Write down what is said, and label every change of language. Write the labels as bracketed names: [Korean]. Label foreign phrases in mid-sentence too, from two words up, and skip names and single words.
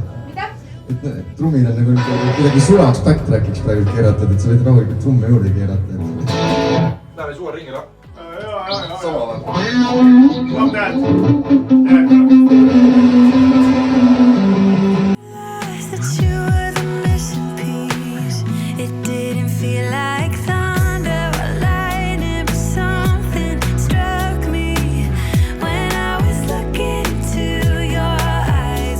[Estonian] Mida? Et trummid on nagu kuidagi sulaks backtrackiks praegu keeratud, et sa võid rahulikult trumme juurde keerata. Läheme suva ringi, noh? Jaa. Sama Ma tead. [English] That you were the missing piece. It didn't feel like thunder or lightning, but something struck me when I was looking into your eyes.